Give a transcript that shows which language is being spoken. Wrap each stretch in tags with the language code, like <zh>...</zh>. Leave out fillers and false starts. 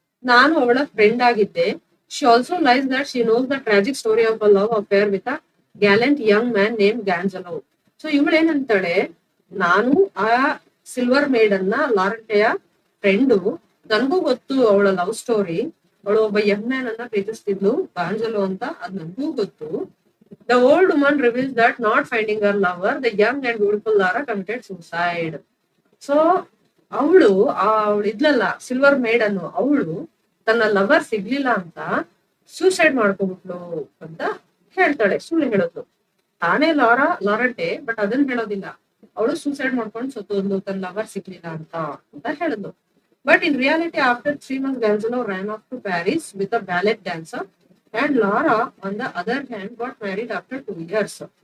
<kn>ನಾನು ಅವಳ ಫ್ರೆಂಡ್ ಆಗಿದ್ದೆ.</kn> <en>She also lies that she knows the tragic story of a love affair with a gallant young man name Gonzalo.</en> <kn>So ಇವಳು ಏನಂತಾಳೆ, ನಾನು ಆ silver maiden ನ ಲಾರೆಂಟೆಯ friend, ನನಗೂ ಗೊತ್ತು ಅವಳ ಲವ್ ಸ್ಟೋರಿ. ಅವಳು ಒಬ್ಬ ಯಂಗ್ ಮ್ಯಾನ್ ಅನ್ನ ಪ್ರೀತಿಸ್ತಿದ್ಲು, ಗಾಂಜಲೋ ಅಂತ, ಅದ್ ನನಗೂ ಗೊತ್ತು.</kn> <en>The old woman reveals that not finding her lover, the young and beautiful Lara committed suicide.</en> <kn>So ಅವಳು ಇದ್ಲಲ್ಲ ಸಿಲ್ವರ್ ಮೇಡನ್, ಅವಳು ತನ್ನ ಲವರ್ ಸಿಗ್ಲಿಲ್ಲ ಅಂತ ಸೂಸೈಡ್ ಮಾಡ್ಕೊಬಿಟ್ಲು ಅಂತ ಹೇಳ್ತಾಳೆ, ಸುಳ್ಳು ಹೇಳೋದು. ತಾನೇ ಲಾರೆಂಟೆ, ಬಟ್ ಅದನ್ನ ಹೇಳೋದಿಲ್ಲ. ಅವಳು ಸೂಸೈಡ್ ಮಾಡ್ಕೊಂಡು ಸತ್ತೋದ್ಲು ತನ್ನ ಲವರ್ ಸಿಗ್ಲಿಲ್ಲ ಅಂತ ಹೇಳಿದ್ಲು.</kn> <en>But in reality after 3 months Gonzalo ran off to Paris with a ballet dancer. And Lara, on the other hand, got married after 2 years.</en>